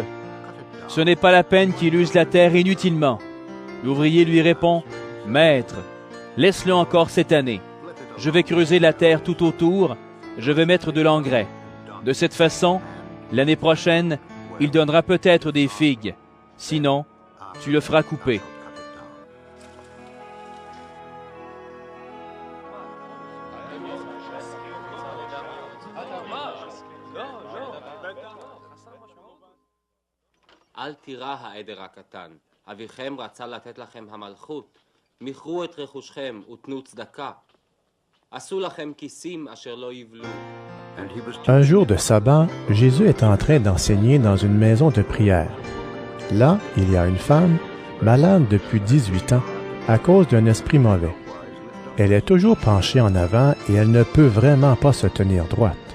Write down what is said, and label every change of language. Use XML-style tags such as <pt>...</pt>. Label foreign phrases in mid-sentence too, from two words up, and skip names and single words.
<fr>Ce n'est pas la peine qu'il use la terre inutilement. » L'ouvrier lui répond, « Maître, laisse-le encore cette année. Je vais creuser la terre tout autour, je vais mettre de l'engrais. De cette façon, l'année prochaine, il donnera peut-être des figues. Sinon, tu le feras couper. »</fr> <he>אל תירא העדר הקטן, אביכם רצה לתת לכם המלכות, מכרו את רכושכם ותנו צדקה. עשו לכם כיסים אשר לא יבלו.</he> <fr>Un jour de sabbat, Jésus est en train d'enseigner dans une maison de prière. Là, il y a une femme, malade depuis 18 ans, à cause d'un esprit mauvais. Elle est toujours penchée en avant et elle ne peut vraiment pas se tenir droite.</fr>